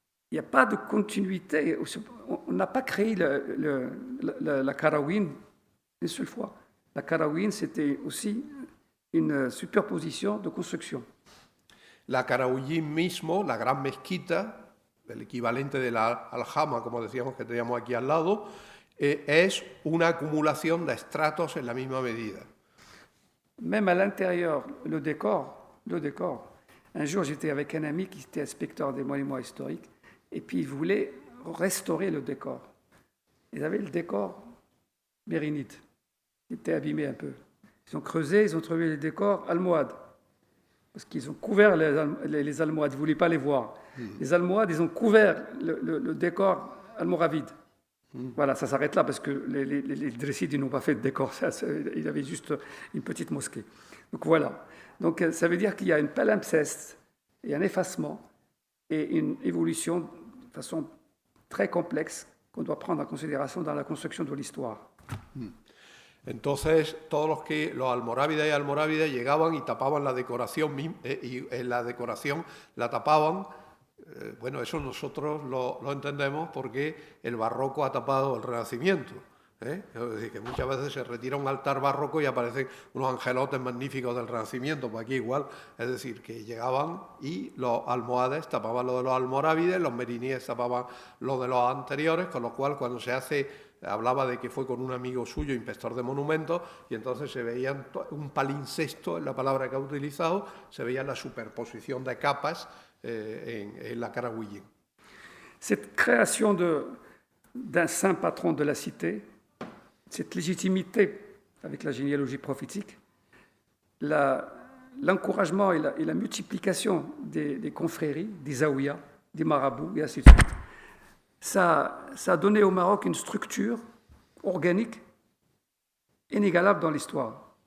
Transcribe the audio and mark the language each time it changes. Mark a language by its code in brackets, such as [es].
[fr] Il n'y a pas de continuité. On n'a pas créé la Karawin une seule fois. La Karawin, c'était aussi une superposition de construction. [es] La Karawin mismo, la gran mezquita, el equivalente de la Aljama, como decíamos que teníamos aquí al lado, es una acumulación de estratos en la misma medida. [fr] Même à l'intérieur, le décor. Un jour, j'étais avec un ami qui était inspecteur des monuments historiques, et puis il voulait restaurer le décor. Ils avaient le décor mérinide, qui était abîmé un peu. Ils ont creusé, ils ont trouvé les décors almohades, parce qu'ils ont couvert les almohades, ils ne voulaient pas les voir. Les almohades, ils ont couvert le décor almoravide. Voilà, ça s'arrête là, parce que les Idrissides, ils n'ont pas fait de décor, il avait juste une petite mosquée. Donc voilà. Donc ça veut dire qu'il y a une palimpseste et un effacement et une évolution de façon très complexe qu'on doit prendre en considération dans la construction de l'histoire. [es] Entonces, todos los almorávides y almorávides llegaban y tapaban la decoración, y en la decoración la tapaban. Bueno, eso nosotros lo entendemos porque el barroco ha tapado el Renacimiento. Es decir, que muchas veces se retira un altar barroco y aparecen unos angelotes magníficos del Renacimiento, pues aquí igual, es decir, que llegaban y los almohades tapaban lo de los almorávides, los meriníes tapaban lo de los anteriores, con lo cual cuando se hace hablaba de que fue con un amigo suyo, inspector de monumentos, y entonces se veían un palincesto en la palabra que ha utilizado, se veía la superposición de capas en la Caraguillén. [fr] Cette création d'un saint patron de la cité, cette légitimité avec la généalogie prophétique, l'encouragement et la multiplication des confréries, des zaouïas, des marabouts, et ainsi de suite, ça a donné au Maroc une structure organique inégalable dans l'histoire.